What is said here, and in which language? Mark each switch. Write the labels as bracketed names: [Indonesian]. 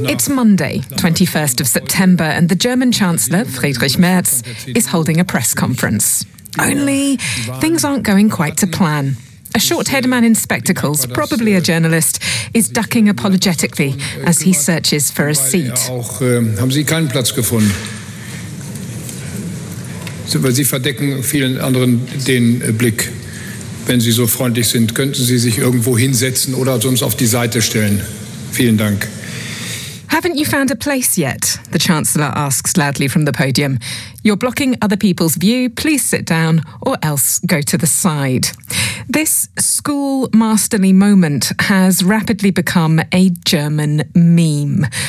[English] It's Monday, 21st of September, and the German Chancellor, Friedrich Merz, is holding a press conference. Only things aren't going quite to plan. A short-haired man in spectacles, probably a journalist, is ducking apologetically as he searches for a seat. [German] Haben Sie keinen Platz gefunden? Weil Sie verdecken vielen anderen den Blick. Wenn Sie so freundlich sind, könnten Sie sich irgendwo hinsetzen oder sonst auf die Seite stellen. Vielen Dank. [English] Haven't you found a place yet? The Chancellor asks loudly from the podium. You're blocking other people's view. Please sit down or else go to the side. This schoolmasterly moment has rapidly become a German meme.